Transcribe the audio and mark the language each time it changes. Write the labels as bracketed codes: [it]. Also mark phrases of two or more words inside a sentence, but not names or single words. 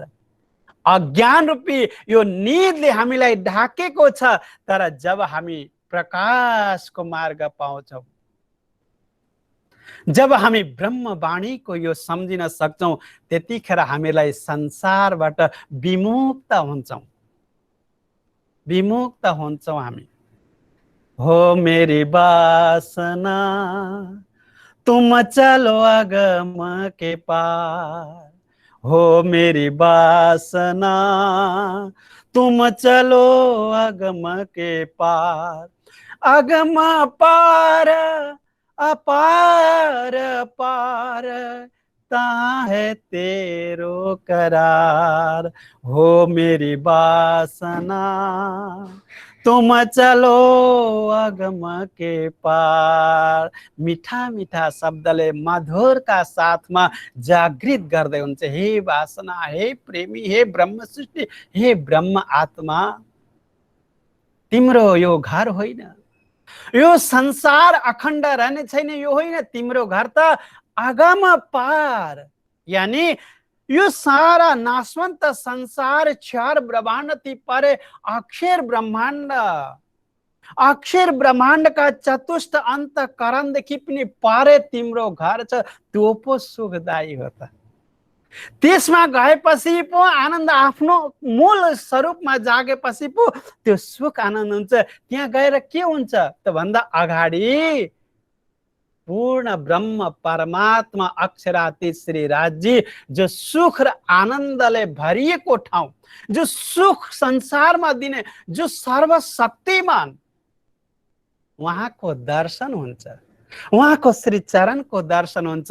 [ne] अज्ञान रूपी यो निदले हामीलाई ढाकेको छ, तर जब हामी प्रकाशको मार्ग पाउँछौँ, जब हामी ब्रह्मवाणीको यो सम्झिन सक्छौँ, त्यतिखेर हामीलाई संसारबाट विमुक्त हुन्छौँ, विमुक्त हुन्छौँ हामी। [hi] हो मेरी वासना तुम चलो अगम के पार। हो मेरी वासना तुम चलो अगम के पार। अगम पार अपार पार ता है तेरो करार। हो मेरी वासना तुम चलो अगम के पार। [ne] मीठा मीठा शब्दले मधुरका साथमा जागृत गर्दै हुन्छ। हे वासना, हे प्रेमी, हे ब्रह्म सृष्टि, हे ब्रह्म आत्मा, तिम्रो यो घर होइन, यो संसार अखण्ड रहने छैन, यो होइन तिम्रो घर त अगम पार। यानी यो सारा नाशवन्त संसार चार ब्रह्माण्ड थी परे अक्षर ब्रह्माण्ड, अक्षर ब्रह्माण्ड का चतुष्ट अंत करणदेखि पनि पारे तिम्रो घर छ। त्यो पो सुखदायी हो त। त्यसमा गएपछि पो आनन्द, आफ्नो मूल स्वरूपमा जागेपछि पो त्यो सुख आनन्द हुन्छ। त्यहाँ गएर के हुन्छ त भन्दा अगाडि पूर्ण ब्रह्म परमात्मा अक्षरातीत श्री राजी जो सुख र आनन्दले भरिएको ठाउँ, जो सुख संसारमा दिने, जो सर्वशक्तिमान, उहाँको दर्शन हुन्छ, उहाँको श्री चरणको दर्शन हुन्छ।